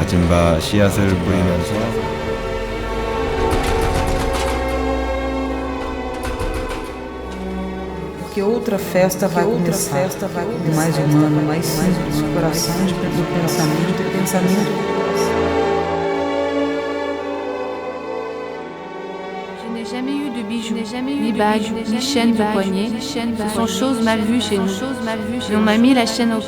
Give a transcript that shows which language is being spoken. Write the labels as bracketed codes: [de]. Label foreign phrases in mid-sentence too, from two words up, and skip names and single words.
[ko] 뭔가 씨앗을 뿌리면서 [pt] Porque outra festa vai começar, mais humano, mais simples, do coração, do pensamento. [fr] Je n'ai jamais eu de bijoux, ni bagues, ni chaînes de poignet. Ce sont choses mal vues chez nous. Et on m'a mis la chaîne au pied.